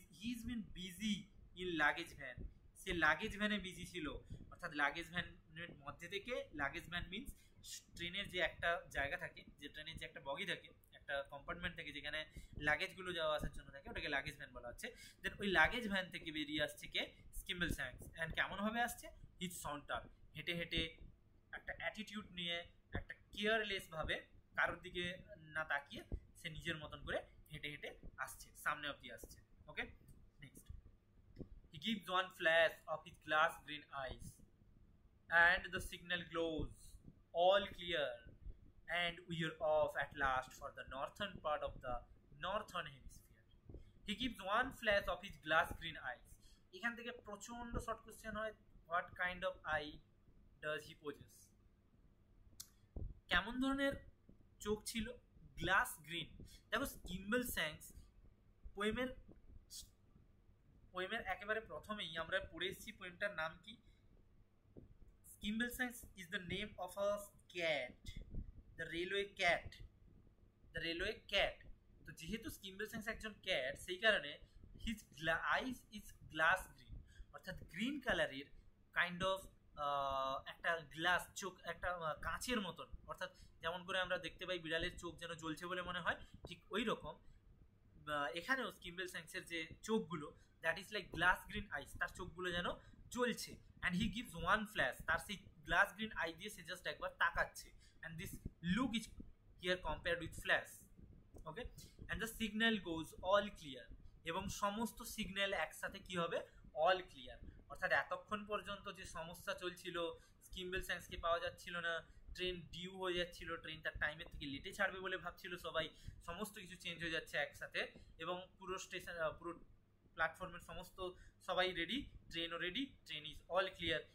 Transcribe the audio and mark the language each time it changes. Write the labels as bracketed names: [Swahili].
[English] is been busy in luggage van, [Bangla] say luggage ভ্যানে busy ছিল, অর্থাৎ লাগেজ ভ্যানের মধ্যে থেকে, লাগেজ ভ্যান মিনস ট্রেনের যে একটা জায়গা থাকে, যে ট্রেনের যে একটা বগি থাকে, একটা কম্পার্টমেন্ট থাকে যেখানে লাগেজগুলো যাওয়া আসার জন্য থাকে, ওটাকে লাগেজ ভ্যান বলা হচ্ছে। দেন ওই লাগেজ ভ্যান থেকে বেরিয়ে আসছে কে, স্কিম্বল স্যাংস, অ্যান্ড কেমনভাবে আসছে, হিজ সন্টার, হেঁটে হেঁটে একটা অ্যাটিটিউড নিয়ে, একটা কেয়ারলেসভাবে কারোর দিকে না তাকিয়ে সে নিজের মতন করে হেঁটে হেঁটে আসছে, সামনে অব্দি আসছে। [English] Okay, next, he gives one flash of his glass green eyes and the signal glows all clear and we are off at last for the northern part of the northern hemisphere. He gives one flash of his glass green eyes. [Bangla] এখান থেকে প্রচন্ড short question হয়, [English] what kind of eye does he possess? [Bangla] কেমন ধরনের চোখ ছিল? Glass green. দেখো স্কিম্বল স্যাংস পোয়েমের একেবারে প্রথমেই আমরা পড়ে এসেছি, পোয়েমটার নাম কি? [English] Skimbleshanks is the name of a cat, the railway cat, the railway cat. [Bangla] তো যেহেতু স্কিম্বলস্যাংস একজন ক্যাট, সেই কারণে [English] his eyes is glass green, [Bangla] অর্থাৎ গ্রিন কালারের কাইন্ড অফ একটা গ্লাস চোখ, একটা কাঁচের মতন, অর্থাৎ যেমন করে আমরা দেখতে পাই বিড়ালের চোখ যেন জ্বলছে বলে মনে হয়, ঠিক ওই রকম এখানেও স্কিম্বলস্যাংসের যে চোখগুলো, [English] that is like glass green eyes, [Bangla] তার চোখগুলো যেন জ্বলছে। [English] and he gives one flash, [Bangla] তার সেই গ্লাস গ্রিন আই দিয়ে সে জাস্ট একবার তাকাচ্ছে, [English] and this look is here compared with flash. okay, and the signal goes all clear, [Bangla] এবং সমস্ত সিগন্যাল একসাথে কি হবে? [English] All clear. [Bangla] অর্থাৎ এতক্ষণ পর্যন্ত যে সমস্যা চলছিল, স্কিম্বলস্যাংসকে পাওয়া যাচ্ছিল না, ট্রেন ডিউ হয়ে যাচ্ছিল, ট্রেন তার টাইমের থেকে লেটে ছাড়বে বলে ভাবছিল সবাই, সমস্ত কিছু চেঞ্জ হয়ে যাচ্ছে একসাথে, এবং পুরো স্টেশন, পুরো প্ল্যাটফর্মের সমস্ত সবাই রেডি, ট্রেনও ready, [English] Train is all clear.